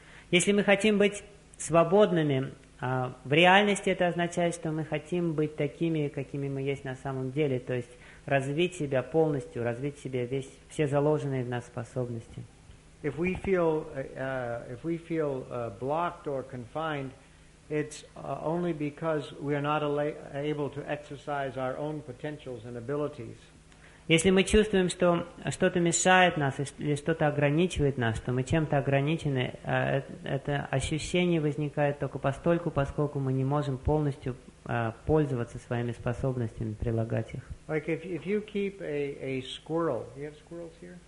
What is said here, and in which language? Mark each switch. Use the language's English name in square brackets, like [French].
[Russian] Если мы хотим быть свободными, в реальности это означает, что мы хотим быть такими, какими мы есть на самом деле, то есть развить себя полностью, развить себя весь, все заложенные в нас способности. [English] If we feel, blocked or confined, it's only because we are not able to exercise our own potentials and abilities. [Russian] Если мы чувствуем, что что-то мешает нас или что-то ограничивает нас, то мы чем-то ограничены, это ощущение возникает только постольку, поскольку мы не можем полностью пользоваться своими способностями, прилагать их. [English] Like if you keep a squirrel, you have squirrels here?